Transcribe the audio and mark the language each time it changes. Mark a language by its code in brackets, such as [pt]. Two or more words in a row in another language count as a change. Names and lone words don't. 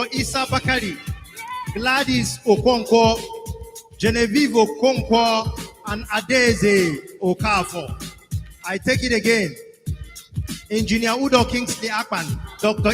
[en] Isa Bakari, Gladys Okonkwo, Genevieve Okonkwo, and Adeze Okafor. I take it again. Engineer Udo Kingsley Akpan, Dr.